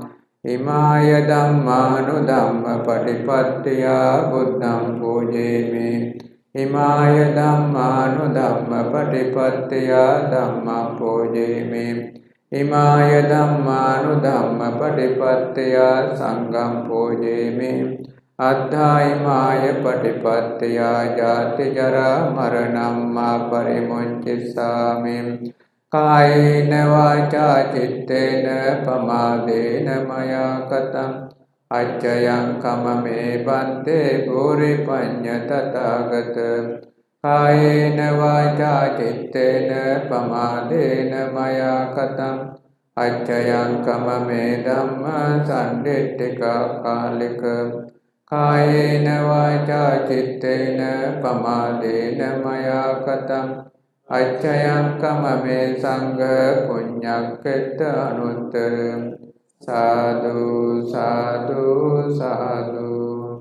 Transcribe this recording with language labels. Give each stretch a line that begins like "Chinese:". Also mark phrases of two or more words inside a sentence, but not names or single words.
Pali: Imaya dhammanu dhamma patipattiya buddham pujemi. Imaya dhammanu dhamma patipattiya dhamma pujemi. Imaya dhammanu dhamma patipattiya sangham pujemi. අද්ධායිමාය පටිපත්තයා ජාති ජරා මරණම් මා පරිමුංචිස්සාමි කායේන වාචා චිත්තේන පමාදේන මයා කතං අච්චයං කමමේ බන්තේ භූරි පඤ්ඤ තථාගත කායේන වාචා චිත්තේන පමාදේන මයා කතං අච්චයං කමමේ ධම්ම සම්දිට්ඨික කාලික කායේන වාචා චිත්තේන පමාදේන මයා කතං අච්චයං කමමේ සංඝ පුඤ්ඤක්ඛෙත්ත අනුත්තර සාදු සාදු සාදු